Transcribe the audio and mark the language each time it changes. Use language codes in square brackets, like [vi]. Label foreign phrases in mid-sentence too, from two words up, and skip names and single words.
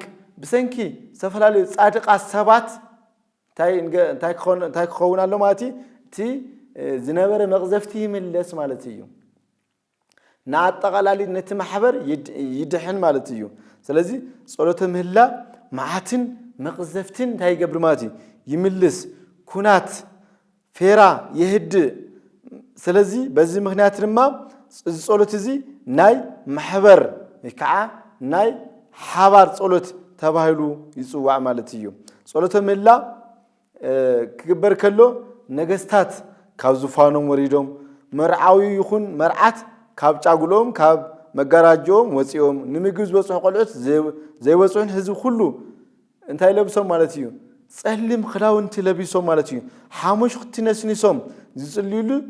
[ti] ብሰንኪ ዝተፈላለዩ ጻድቃት ሰባት እንታይ ክኸውን ኣሎ ማለት እዩ እቲ ዝነበረ መቅዘፍቲ ይምለስ ማለት እዩ ናአጠቃላሊ ነቲ ማሕበር ይድሕን ማለት እዩ ስለዚህ ጸሎተ ምህላ መዓትን መቅዘፍትን እንታይ ይገብር ማለት እዩ ይምልስ ኩናት ፌራ ይህድ [am] ስለዚህ በዚህ [ti] ምክንያት ድማ ጸሎት እዚ ናይ ማሕበር ከዓ ናይ ሓባር ጸሎት ተባሂሉ ይጽዋዕ ማለት እዩ ጸሎተ ምህላ ክግበር ከሎ ነገስታት ካብ ዙፋኖም ወሪዶም መርዓዊ ይኹን መርዓት ካብ ጫጉሎም ካብ መጋራጆም ወጽዮም ንምግብ ዝበጽሑ ቆልዑት ዘይወጽሑን ህዝብ ሁሉ እንታይ ለብሶም ማለት እዩ ጸሊም ክዳውንቲ ለቢሶም ማለት እዩ ሓሙሽቲ ነስኒሶም ዝጽልዩሉ